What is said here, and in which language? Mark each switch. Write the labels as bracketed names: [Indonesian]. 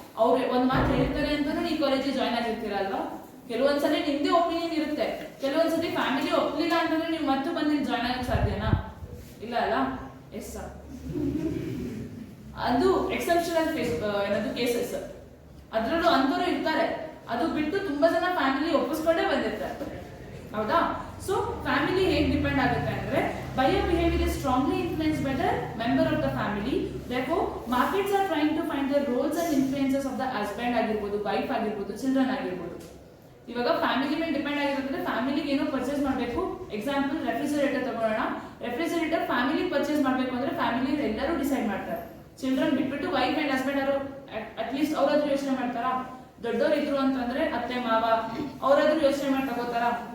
[Kannada] ಅವ್ರು ಒಂದ್ ಮಾತು ಹೇಳ್ತಾರೆ ಅಂತಾನು ನೀವು ಕಾಲೇಜಿಗೆ ಜಾಯ್ನ್ ಆಗಿರ್ತೀರಾ ಅಲ್ವಾ? ಕೆಲವೊಂದ್ಸಲಿ ನಿಮ್ದೇ ಒಪಿನಿಯನ್ ಇರುತ್ತೆ, ಕೆಲವೊಂದ್ಸಲಿ ಫ್ಯಾಮಿಲಿ ಒಪ್ಲಿಲ್ಲ ಅಂತಂದ್ರೆ ನೀವು ಮತ್ತೆ ಬಂದು ಜಾಯ್ನ್ ಆಗಕ್ಕೆ ಸಾಧ್ಯನಾ? ಇಲ್ಲ ಅಲ್ಲ? ಎಸ್ ಸರ್, ಅದು ಎಕ್ಸೆಪ್ಷನಲ್ ಏನದು ಕೇಸಸ್. ಅದ್ರಲ್ಲೂ ಅಂತವ್ರು ಇರ್ತಾರೆ. ಅದು ಬಿಟ್ಟು ತುಂಬಾ ಜನ ಫ್ಯಾಮಿಲಿ ಒಪ್ಪಿಸ್ಕೊಂಡೇ ಬಂದಿರ್ತಾರೆ, ಹೌದಾ? ಸೊ ಫ್ಯಾಮಿಲಿ ಹೇಗೆ ಡಿಪೆಂಡ್ ಆಗುತ್ತೆ ಅಂದ್ರೆ [English] buyer behavior is strongly influenced by the member of the family. Therefore markets are trying to find the roles and influences of the husband [Kannada] ಆಗಿರ್ಬೋದು, ವೈಫ್ ಆಗಿರ್ಬೋದು, ಚಿಲ್ಡ್ರನ್ ಆಗಿರ್ಬೋದು. ಇವಾಗ ಫ್ಯಾಮಿಲಿ ಮೇಲೆ ಡಿಪೆಂಡ್ ಆಗಿರೋದ್ರೆ ಫ್ಯಾಮಿಲಿಗೆ ಏನೋ ಪರ್ಚೇಸ್ ಮಾಡಬೇಕು. ಎಕ್ಸಾಂಪಲ್ ರೆಫ್ರಿಜರೇಟರ್ ತಗೊಳ್ಳೋಣ. Refrigerator family purchase ಮಾಡಬೇಕು ಅಂದ್ರೆ ಫ್ಯಾಮಿಲಿ ಎಲ್ಲರೂ ಡಿಸೈಡ್ ಮಾಡ್ತಾರೆ. ಚಿಲ್ಡ್ರನ್ ಬಿಟ್ಬಿಟ್ಟು ವೈಫ್ ಅಂಡ್ ಹಸ್ಬೆಂಡ್ ಅವರು ಅಟ್ಲೀಸ್ಟ್ ಅವರಾದ್ರೂ ಯೋಚನೆ ಮಾಡ್ತಾರಾ? ದೊಡ್ಡವ್ರು ಇದ್ರು ಅಂತಂದ್ರೆ ಅತ್ತೆ ಮಾವ ಅವರಾದ್ರೂ ಯೋಚನೆ ಮಾಡಿ ತಗೋತಾರ?